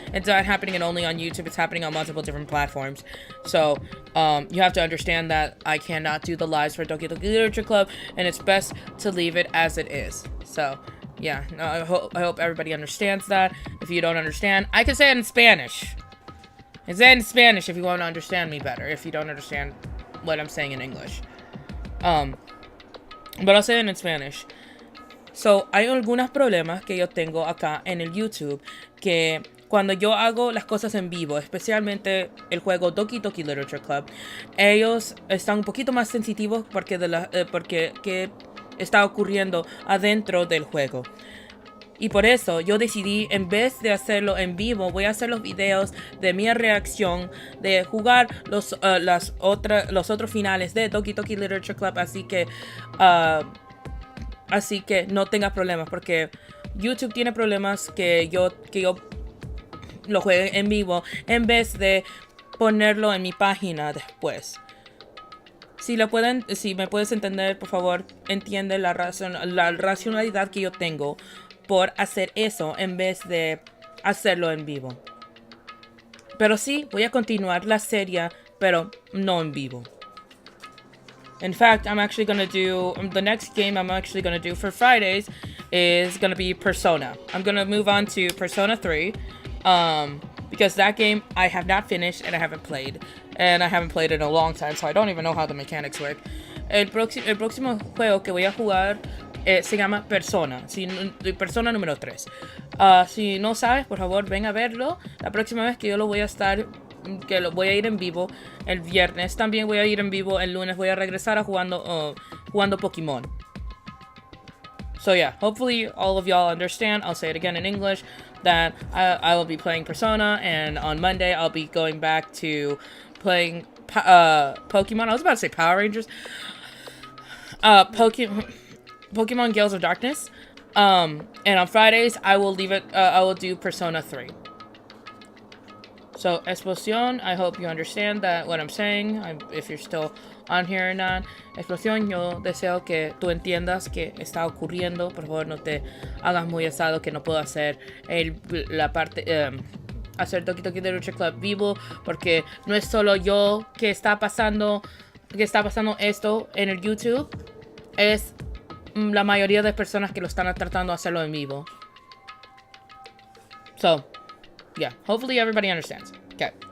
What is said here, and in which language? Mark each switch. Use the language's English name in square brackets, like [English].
[English] It's not happening only on YouTube, it's happening on multiple different platforms. So you have to understand that I cannot do the lives for Doki Doki Literature Club, and it's best to leave it as it is. So yeah, I hope everybody understands that. If you don't understand, I can say it in Spanish. I say it in Spanish if you want to understand me better, if you don't understand what I'm saying in English. But I'll say it in Spanish. [Spanish] So, hay algunos problemas que yo tengo acá en el YouTube, que cuando yo hago las cosas en vivo, especialmente el juego Doki Doki Literature Club, ellos están un poquito más sensitivos porque qué está ocurriendo adentro del juego. Y por eso yo decidí, en vez de hacerlo en vivo, voy a hacer los videos de mi reacción de jugar los otros finales de Doki Doki Literature Club, así que no tengas problemas, porque YouTube tiene problemas que yo lo juegue en vivo en vez de ponerlo en mi página después. Si me puedes entender, por favor, entiende la racionalidad que yo tengo por hacer eso en vez de hacerlo en vivo. Pero sí, voy a continuar la serie, pero no en vivo. [English] In fact, I'm actually going to do, the next game I'm actually going to do for Fridays is going to be Persona. I'm going to move on to Persona 3, because that game I have not finished and I haven't played. And I haven't played it in a long time, so I don't even know how the mechanics work. [Spanish] El próximo juego que voy a jugar se llama Persona, Persona número 3. Si no sabes, por favor, ven a verlo. La próxima vez que yo lo voy a ir en vivo el viernes, también voy a ir en vivo el lunes, voy a regresar a jugando Pokémon. [English] So yeah, hopefully all of y'all understand. I'll say it again in English, that I will be playing Persona, and on Monday I'll be going back to playing Pokemon. I was about to say Power Rangers. Pokemon Gales of Darkness. And on Fridays I will do Persona 3. So, explosión, I hope you understand that what I'm saying, if you're still on here or not. [Spanish] Explosión, yo deseo que tú entiendas que está ocurriendo. Por favor, no te hagas muy asado que no puedo hacer la parte... hacer Doki Doki Literature Club vivo, porque no es solo yo que está pasando esto en el YouTube, es la mayoría de personas que lo están tratando de hacerlo en vivo. [English] So, yeah, hopefully everybody understands. Okay.